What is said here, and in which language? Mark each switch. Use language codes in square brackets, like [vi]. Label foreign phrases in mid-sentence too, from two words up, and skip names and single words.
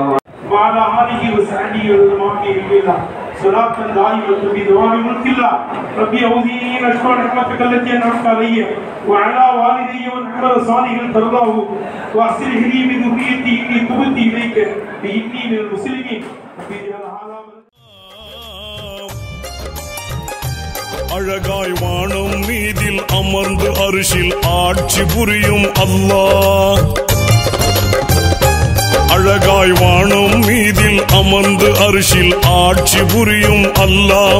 [ar] وعلى آله وصحبه وسلم صلاة دائمة بدوام ملك الله ربي أعوذني أن أشكر نعمتك التي أنعمت علي وعلى والدي ونعمل صالحا ترضاه وأصلح لي بذريتي إني تبت إليك إني من المسلمين [ta] அழகாய் வானம் மீதில் அமர்ந்து அரிசில் ஆட்சி புரியும் அல்லாஹ். அழகாய் வானம் மீதில் அமர்ந்து அரிசில் ஆட்சி புரியும் அல்லாஹ்.